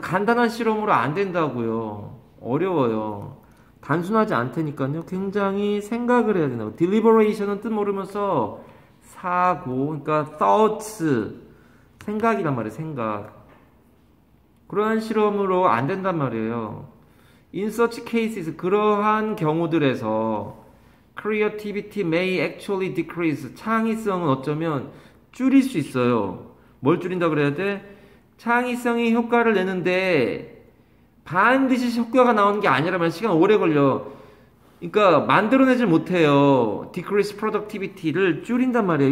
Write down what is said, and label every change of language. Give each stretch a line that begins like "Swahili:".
Korean: 간단한 실험으로 안 된다고요. 어려워요. 단순하지 않다니까요. 굉장히 생각을 해야 된다고. deliberation은 뜻 모르면서 사고, 그러니까 thoughts, 생각이란 말이에요. 생각. 그러한 실험으로 안 된단 말이에요.
English: In such cases, 그러한 경우들에서 creativity may actually decrease.
Korean: 창의성은 어쩌면 줄일 수 있어요. 뭘 줄인다 그래야 돼? 창의성이 효과를 내는데 반드시 효과가 나오는 게 아니라면 시간 오래 걸려. 그러니까 만들어내질 못해요. decrease productivity 를 줄인단 말이에요.